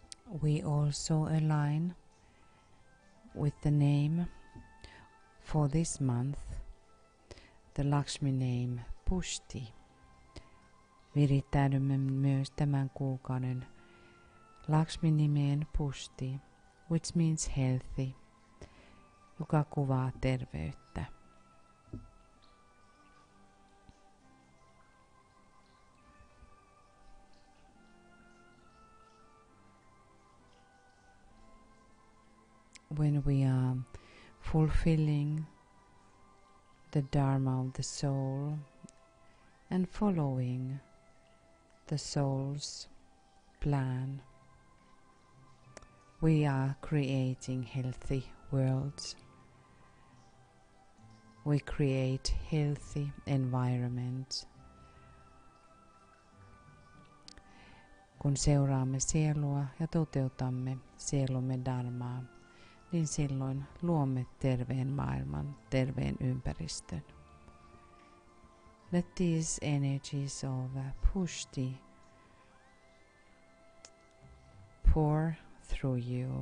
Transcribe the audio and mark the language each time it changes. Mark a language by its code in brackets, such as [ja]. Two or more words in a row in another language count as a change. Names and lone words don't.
[en] We also align with the name for this month, the Lakshmi name Pushti. [fi] Virittäydymme myös tämän kuukauden Lakshmi-nimeen Pushti, [en] which means healthy, [fi] joka kuvaa terveyttä. [en] When we are fulfilling the Dharma of the soul and following the soul's plan, we are creating healthy worlds. We create healthy environments. [fi] Kun seuraamme sielua ja toteutamme sielumme dharmaa, niin silloin luomme terveen maailman, terveen ympäristön. [en] Let these energies of Pushti pour through you.